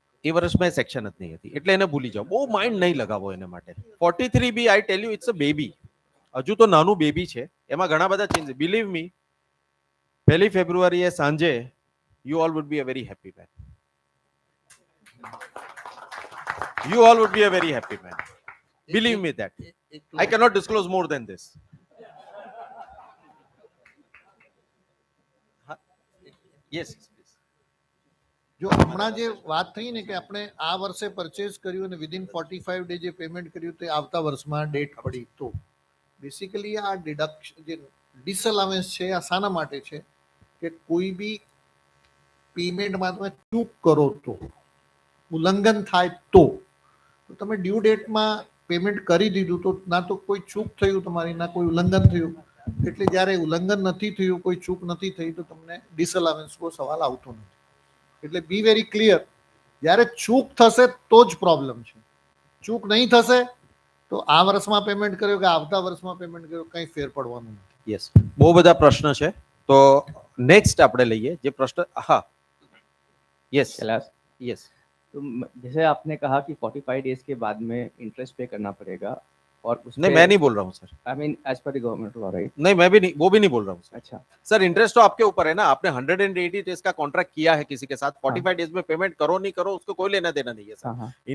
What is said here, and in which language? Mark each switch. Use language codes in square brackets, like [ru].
[gu] એ વર્ષમાં સેક્શન જ નહીં હતી, એટલે એને ભૂલી જાઓ, બહુ માઇન્ડ નહીં લગાવો એને માટે. 43B, [en] I tell you, it's a baby, [gu] હજુ તો નાનું બેબી છે, એમાં ઘણા બધા ચેન્જ. [en] believe me, [gu] 1 ફેબ્રુઆરીએ સાંજે [en] You all would be a very happy man. You all would be a very happy man. Believe me that. I cannot disclose more than this. Yes, please. [gu] જો હમણાં જે વાત થઈ ને કે આપણે આ વર્ષે પરચેઝ કર્યું અને વિધિન 45 ડે જે પેમેન્ટ કર્યું તે આવતા વર્ષમાં ડેટ પડી, તો બેસિકલી આ ડિડક્શન જે ડિસઅલાવન્સ છે આ શાના માટે છે કે કોઈ બી પેમેન્ટમાં તમે ચૂક કરો તો, ઉલ્લંઘન થાય તો તમે ડ્યુ ડેટમાં પેમેન્ટ કરી દીધું તો ના તો કોઈ ચૂક થયું તમારી, ના કોઈ ઉલ્લંઘન થયું. એટલે જ્યારે ઉલ્લંઘન નથી થયું, કોઈ ચૂક નથી થઈ, તો તમને ડિસઅલાવન્સનો સવાલ આવતો નથી. એટલે [en] be very clear, [gu] જ્યારે ચૂક થશે તો જ પ્રોબ્લેમ છે. ચૂક નહીં થશે તો આ વર્ષમાં પેમેન્ટ કર્યો કે આવતા વર્ષમાં પેમેન્ટ કર્યો કંઈ ફેર પડવાનું નથી. યસ, બહુ બધા પ્રશ્ન છે, તો નેક્સ્ટ આપણે લઈએ જે પ્રશ્ન. હા, यस यस। [hi] तो जैसे आपने कहा कि 45 डेज के बाद में इंटरेस्ट पे करना पड़ेगा और उस नहीं, मैं नहीं बोल रहा हूँ sir. [en] I mean as per the government law, right? [hi] नहीं, मैं भी नहीं, वो भी नहीं बोल रहा हूँ सर। अच्छा सर, इंटरेस्ट तो आपके ऊपर है ना, आपने 180 डेज का कॉन्ट्रैक्ट किया है किसी के साथ, 45 डेज में पेमेंट करो नहीं करो उसको कोई लेना देना नहीं है सर।